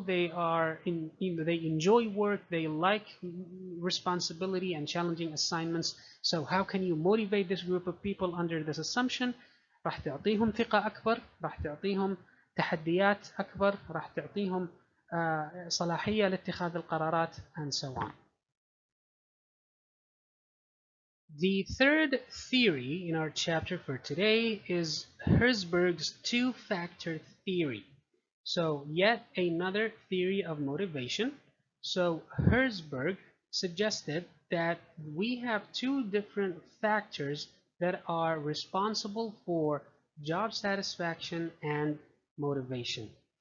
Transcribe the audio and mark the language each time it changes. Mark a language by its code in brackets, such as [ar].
[en] They are they enjoy work, they like responsibility and challenging assignments. So how can you motivate this group of people under this assumption? [ar] راح تعطيهم ثقة أكبر، راح تعطيهم تحديات أكبر، راح تعطيهم صلاحية لاتخاذ القرارات [en] and so on. The third theory in our chapter for today is Herzberg's two-factor theory. So yet another theory of motivation. So Herzberg suggested that we have two different factors that are responsible for job satisfaction and motivation.